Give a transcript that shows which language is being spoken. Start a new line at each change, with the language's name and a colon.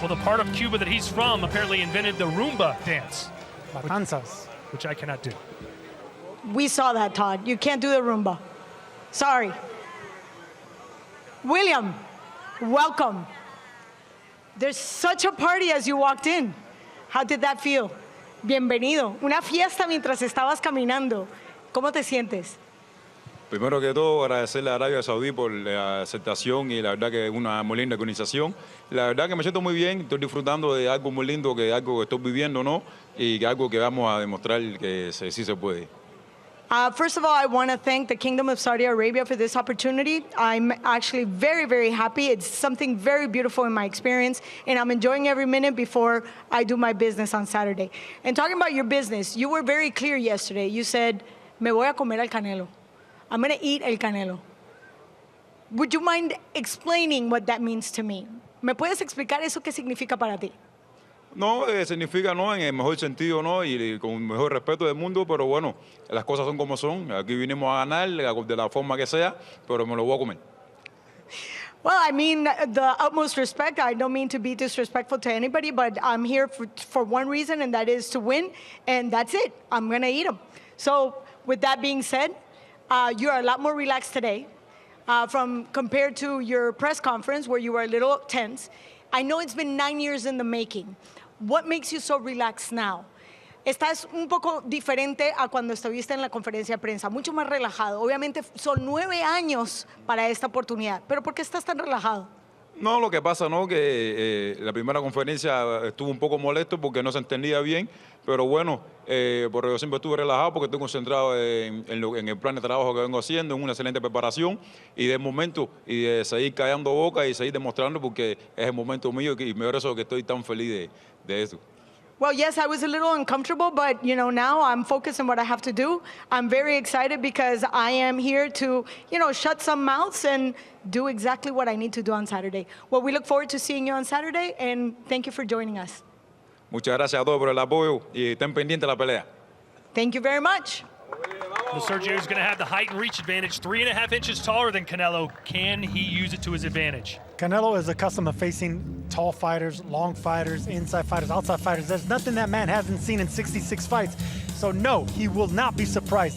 English: Well, the part of Cuba that he's from apparently invented the rumba dance. Matanzas. Which I cannot do. We saw that, Todd. You can't do the rumba. Sorry. William, welcome. There's such a party as you walked in. How did that feel?
Spanish: Bienvenido. Una fiesta mientras estabas caminando. ¿Cómo te sientes? Primero que todo, agradecerle a Arabia Saudí por la aceptación y la verdad que es una muy linda organización. La verdad que me siento muy bien, estoy disfrutando de algo muy lindo, que algo que estoy viviendo, ¿no? Y que algo que vamos a demostrar que sí se puede.
English: First of all, I want to thank the Kingdom of Saudi Arabia for this opportunity. I'm actually very, very happy. It's something very beautiful in my experience, and I'm enjoying every minute before I do my business on Saturday. And talking about your business, you were very clear yesterday. You said,
Spanish: me voy a comer al Canelo.
English: I'm going to eat el Canelo. Would you mind explaining what that means to me?
Spanish: ¿Me puedes explicar eso qué significa para ti? No, significa no, en el mejor sentido, no, y con el mejor respeto del mundo, pero bueno, las cosas son como son. Aquí vinimos a ganar de la forma que sea, pero me lo voy a comer.
English: Well, I mean, the utmost respect. I don't mean to be disrespectful to anybody, but I'm here for one reason, and that is to win, and that's it. I'm going to eat them. So with that being said, you are a lot more relaxed today compared to your press conference where you were a little tense. I know it's been 9 years in the making. What makes you so relaxed now?
Spanish: Estás un poco diferente a cuando estuviste en la conferencia de prensa, mucho más relajado. Obviamente son 9 años para esta oportunidad, pero ¿por qué estás tan relajado? No, lo que pasa, ¿no? Que la primera conferencia estuvo un poco molesto porque no se entendía bien, pero bueno, porque yo siempre estuve relajado porque estoy concentrado en el plan de trabajo que vengo haciendo, en una excelente preparación y de momento, y de seguir callando boca y seguir demostrando porque es el momento mío y me eso que estoy tan feliz de eso.
English: Well, yes, I was a little uncomfortable, but now I'm focused on what I have to do. I'm very excited because I am here to, shut some mouths and do exactly what I need to do on Saturday. Well, we look forward to seeing you on Saturday, and thank you for joining us.
Spanish: Muchas gracias a todos por el apoyo y estén pendientes de la pelea.
English: Thank you very much. Well, Sergio's going to have the height and reach advantage, 3.5 inches taller than Canelo. Can he use it to his advantage? Canelo is accustomed to facing tall fighters, long fighters, inside fighters, outside fighters. There's nothing that man hasn't seen in 66 fights. So no, he will not be surprised.